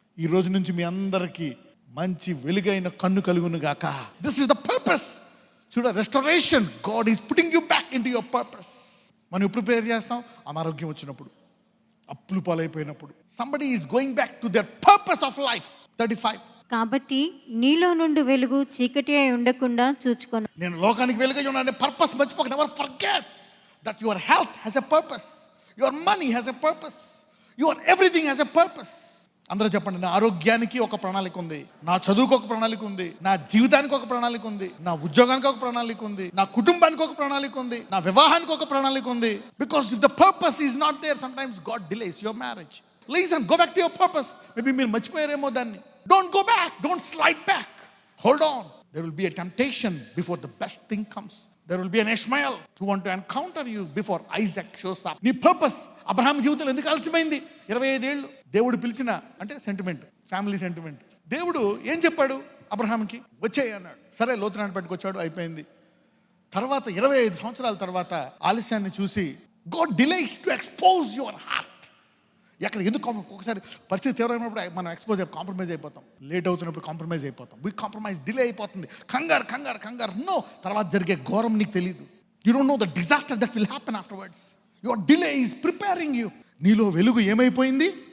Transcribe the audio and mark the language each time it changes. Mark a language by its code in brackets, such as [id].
[te] ఈ రోజు నుంచి మీ అందరికీ మంచి వెలుగైన కన్ను కలుగును గాక. [en] This is the purpose. [te] చూడ, [en] Restoration. God is putting you back into your purpose. [te] మనం ఎప్పుడు ప్రేయర్ చేస్తాం? అనారోగ్యం వచ్చినప్పుడు, అప్పులు పాలైపోయినప్పుడు. [en] Somebody is going back to their purpose of life. 35. [te] కాబట్టి నీలో నుండి వెలుగు చీకటి అయి ఉండకుండా చూచుకొను. నేను లోకానికి వెలుగై ఉన్నాను purpose మర్చిపోక. [en] Never forget that your health has a purpose, your money has a purpose, your everything has a purpose. [te] అందరూ చెప్పండి, నా ఆరోగ్యానికి ఒక ప్రణాళిక ఉంది, నా చదువుకు ఒక ప్రణాళిక ఉంది, నా జీవితానికి ఒక ప్రణాళిక ఉంది, నా ఉద్యోగానికి ఒక ప్రణాళిక ఉంది, నా కుటుంబానికి ఒక ప్రణాళిక ఉంది, నా వివాహానికి ఒక ప్రణాళిక ఉంది. [en] Because if the purpose is not there, sometimes God delays your marriage. Listen, go back to your purpose. Maybe [te] మీరు మర్చిపోయారేమో దాన్ని. [en] Don't go back, don't slide back. Hold on. There will be a temptation before the best thing comes. There will be an Ishmael who want to encounter you before Isaac shows up. [te] నీ purpose Abraham జీవితంలో ఎందుకు ఆలస్యమైంది? 25 ఏళ్ళు దేవుడు పిలిచిన, అంటే sentiment, family sentiment. దేవుడు ఏం చెప్పాడు అబ్రహాంకి? వచ్చేయి అన్నాడు. సరే, లోతునాన్ని పట్టుకొచ్చాడు, అయిపోయింది. తర్వాత 25 సంవత్సరాల తర్వాత ఆలస్యాన్ని చూసి [en] God delays to expose your heart. [te] ఎక్కడ ఎందుకు ఒకసారి పరిస్థితి తీవ్రమైనప్పుడు మనం ఎక్స్పోజ్ కాంప్రమైజ్ అయిపోతాం. లేట్ అవుతున్నప్పుడు కాంప్రమైజ్ అయిపోతాం. [en] we compromise, [te] డిలే అయిపోతుంది. కంగారు కంగారు కంగారు. నో, తర్వాత జరిగే ఘోరం నీకు తెలియదు. [en] You don't know the disaster that will happen afterwards. Your delay is preparing you. [te] నీలో వెలుగు ఏమైపోయింది?